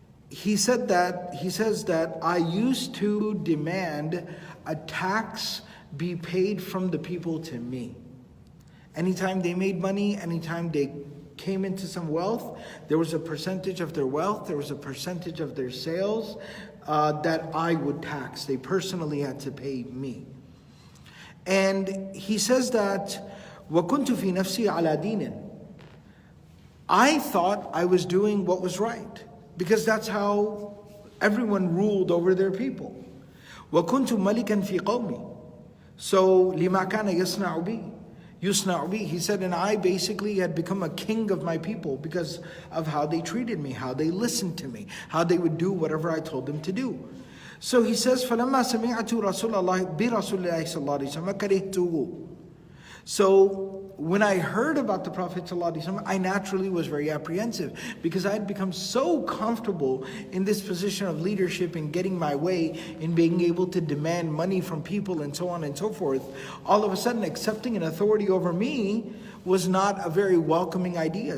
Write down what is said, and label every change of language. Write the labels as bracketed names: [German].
[English] He says that I used to demand a tax be paid from the people to me. Anytime they made money, anytime they came into some wealth, there was a percentage of their wealth, there was a percentage of their sales that I would tax. They personally had to pay me. And he says that [Arabic] وَكُنْتُ فِي نَفْسِي عَلَى دِينٍ. [English] I thought I was doing what was right because that's how everyone ruled over their people. [Arabic] وَكُنْتُ مَلِكًا فِي قَوْمِي. [English] So [Arabic] لِمَا كَانَ يَصْنَعُ بِي. [English] He said, and I basically had become a king of my people because of how they treated me, how they listened to me, how they would do whatever I told them to do. So he says, [Arabic] فَلَمَّا سَمِعْتُ رَسُولَ اللَّهِ بِرَسُولِ اللَّهِ صَلَّى اللَّهُ عَلَيْهِ وَسَلَّمَ كَرِهْتُهُ. [English] So when I heard about the Prophet ﷺ, I naturally was very apprehensive because I had become so comfortable in this position of leadership and getting my way, in being able to demand money from people and so on and so forth. All of a sudden, accepting an authority over me was not a very welcoming idea.